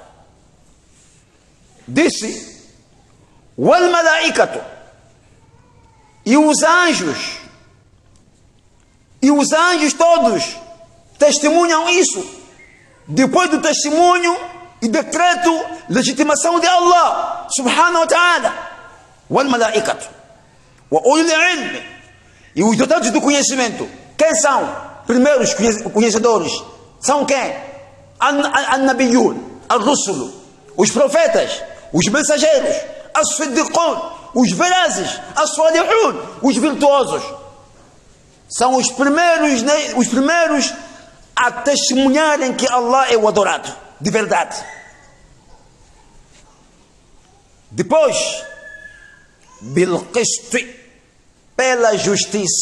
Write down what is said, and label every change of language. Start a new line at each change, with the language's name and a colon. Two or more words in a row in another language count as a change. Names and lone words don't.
Portuguese: Disse,
Arabic: والملائكة,
Portuguese: e os anjos todos testemunham isso. Depois do testemunho e decreto, legitimação de Allah
Arabic: سبحانه وتعالى, والملائكة وأولو العلم,
Portuguese: e os dotados do conhecimento. Quem são? Primeiros conhecedores são quem?
Arabic: النبيون، الرسل,
Portuguese: os profetas, os mensageiros, as-siddiqun, os velazes, as-salihun, os virtuosos. São os primeiros a testemunharem que Allah é o adorado, de verdade. Depois, bil-qist, pela justiça.